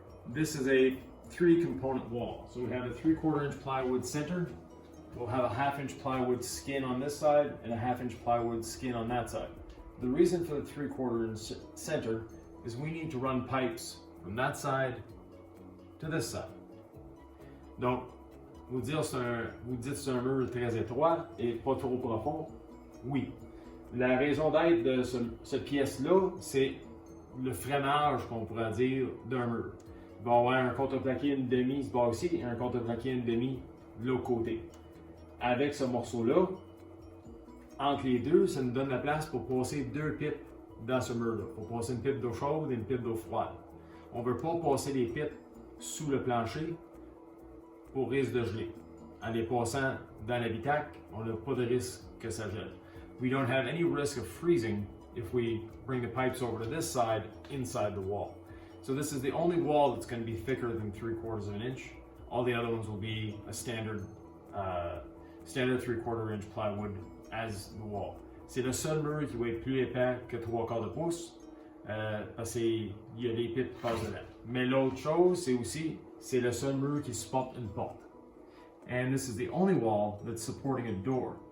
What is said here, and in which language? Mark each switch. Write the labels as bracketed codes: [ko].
[en] This is a 3-component wall. So we have a 3/4 inch plywood center. We'll have a 1/2 inch plywood skin on this side and a 1/2 inch plywood skin on that side. The reason for the 3/4 inch center is we need to run pipes from that side to this side. [fr] Donc, vous dites que c'est un mur très étroit et pas trop profond. Oui. La raison d'être de cette pièce-là, c'est le freinage, qu'on pourrait dire, d'un mur. Il va y avoir un contreplaqué une demi ce bord ici et un contreplaqué une demi de l'autre côté. Avec ce morceau-là, entre les deux, ça nous donne la place pour passer 2 pipes dans ce mur-là. Pour passer une pipe d'eau chaude et une pipe d'eau froide. On ne veut pas passer les pipes sous le plancher pour risque de geler. En les passant dans l'habitacle, on n'a pas de risque que ça gèle. [en] We don't have any risk of freezing if we bring the pipes over to this side inside the wall. So this is the only wall that's going to be thicker than 3/4 of an inch. All the other ones will be a standard 3/4 inch plywood as the wall. [fr] C'est le seul mur qui va être plus épais que 3/4 de pouce parce qu'il y a des pipes qui passent dedans. Mais l'autre chose, c'est aussi, c'est le seul mur qui supporte une porte. [en] And this is the only wall that's supporting a door.